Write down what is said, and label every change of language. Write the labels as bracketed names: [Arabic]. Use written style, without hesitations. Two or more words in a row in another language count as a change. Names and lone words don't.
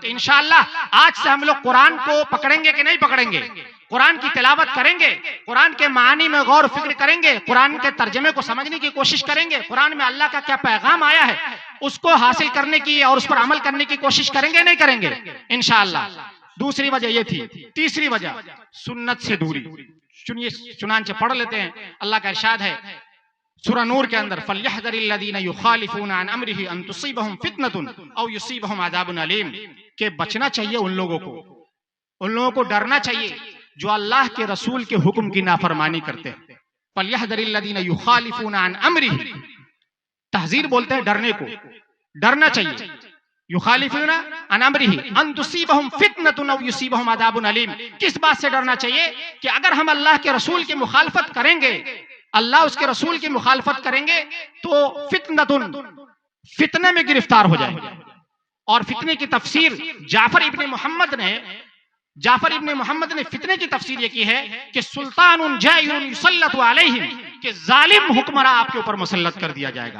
[Urdu] تو انشاءاللہ آج سے ہم لوگ قرآن کو پکڑیں گے کہ نہیں پکڑیں گے، قرآن کی تلاوت کریں گے، قرآن کے معانی میں غور فکر کریں گے، قرآن کے ترجمے کو سمجھنے کی کوشش کریں گے، قرآن میں اللہ کا کیا پیغام آیا ہے اس کو حاصل کرنے کی اور اس پر عمل کرنے کی کوشش کریں گے نہیں کریں گے انشاءاللہ. دوسری وجہ یہ تھی. تیسری وجہ سنت سے دوری۔ سنیے، چنانچہ پڑھ لیتے ہیں. اللہ کا ارشاد ہے سورہ نور کے اندر, [Arabic] فليحذر الذين يخالفون عن أمره أن تصيبهم فتنة أو يصيبهم عذاب أليم, [Urdu] کہ بچنا چاہیے ان لوگوں کو ڈرنا چاہیے جو اللہ کے رسول کے حکم کی نافرمانی کرتے ہیں. [Arabic] فليحذر الذين يخالفون عن أمره, [Urdu] تحذیر بولتے ہیں ڈرنے کو، ڈرنا چاہیے. [Arabic] يخالفون عن أمره أن تصيبهم فتنة أو يصيبهم عذاب أليم, [Urdu] کس بات سے ڈرنا چاہیے کہ اگر ہم اللہ کے رسول کی مخالفت کریں گے، اللہ اس کے رسول کی مخالفت کریں گے تو فتنۃ، فتنے میں گرفتار ہو جائیں گے. اور فتنے کی تفسیر جعفر ابن محمد نے فتنے کی تفسیر یہ کی ہے کہ [Arabic] سلطان جائر يسلط عليهم, [Urdu] کہ ظالم حکمران آپ کے اوپر مسلط کر دیا جائے گا.